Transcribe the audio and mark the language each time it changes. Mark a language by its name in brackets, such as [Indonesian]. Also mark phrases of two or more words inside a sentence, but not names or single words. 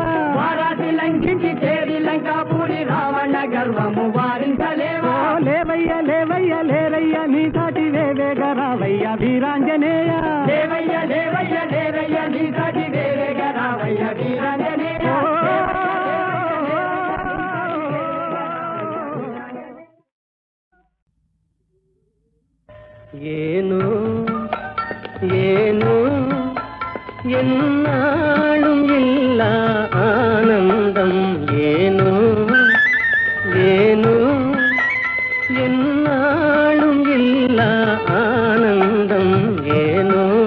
[Telugu] వారాటి లంఘించి చేరి లంకాపురి రావణ గర్వము వారించలేవా? లేవయ్య లేవయ్య లేరయ్య నీ సాటి వేవేగరావయ్య వీరాంజనేయ. లేవయ్య లేవయ్య లేరయ్య నీ సాటి వేవేగరావయ్య వీరాంజనేయ. [Tamil] ஏனோ ஏனோ என்னாலும் இல்லா ஆனந்தம், ஏனோ ஏனோ என்னாலும் இல்லா ஆனந்தம், ஏனோ.